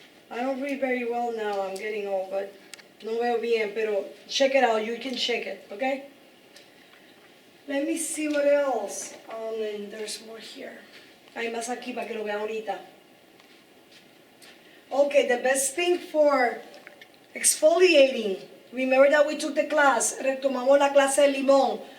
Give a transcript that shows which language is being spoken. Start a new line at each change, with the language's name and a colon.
English: I don't read very well now, I'm getting old, but
Spanish: no veo bien, pero
English: check it out, you can check it, okay? Let me see what else. And there's more here.
Spanish: Hay más aquí para que lo vean ahorita.
English: Okay, the best thing for exfoliating. Remember that we took the class,
Spanish: retomamos la clase de limón.